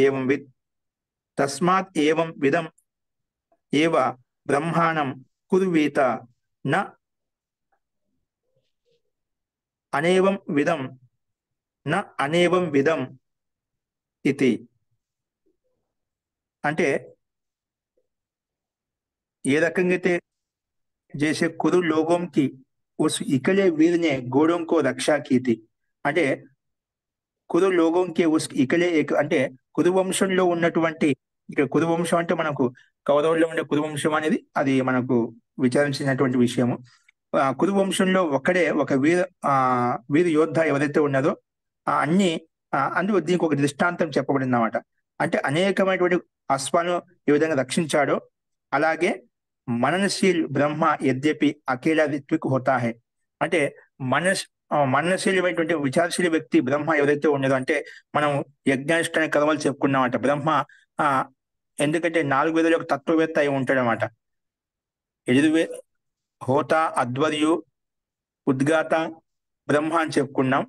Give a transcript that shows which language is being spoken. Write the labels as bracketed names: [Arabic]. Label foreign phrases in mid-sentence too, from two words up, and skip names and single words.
[Sanskrit] ఏవం విధం ఏవ బ్రహ్మాణం కుర్వీత న అనేవం విధం ఇది. [Telugu] అంటే ఏ రకంగా అయితే [Hindi] जैसे कुरु लोगों की उस इकले वीर ने घोड़ों को रक्षा की थी, [Telugu] అంటే కురు లోగంకి ఇకలే అంటే కురువంశంలో ఉన్నటువంటి, ఇక్కడ కురువంశం అంటే మనకు కౌరవుల్లో ఉండే కురువంశం అనేది అది మనకు విచారించినటువంటి విషయము. కురువంశంలో ఒక్కడే ఒక వీర యోద్ధ ఎవరైతే ఉన్నారో అందుకు దీనికి ఒక దృష్టాంతం చెప్పబడింది అన్నమాట. అంటే అనేకమైనటువంటి అశ్వాలను ఏ విధంగా రక్షించాడో అలాగే [Hindi] मननशील ब्रह्म यद्यपि अकेला ऋत्विक होता है. [Telugu] అంటే మననశీలమైనటువంటి విచారశీల వ్యక్తి బ్రహ్మ ఎవరైతే ఉన్నదో, అంటే మనం యజ్ఞానుష్ఠాన కర్మలు చెప్పుకున్నామంట. బ్రహ్మ ఎందుకంటే 4 వేదాల యొక్క తత్వవేత్త అయి ఉంటాడు అన్నమాట. హోత, అధ్వర్యు, ఉద్గాత, బ్రహ్మ అని చెప్పుకున్నాం.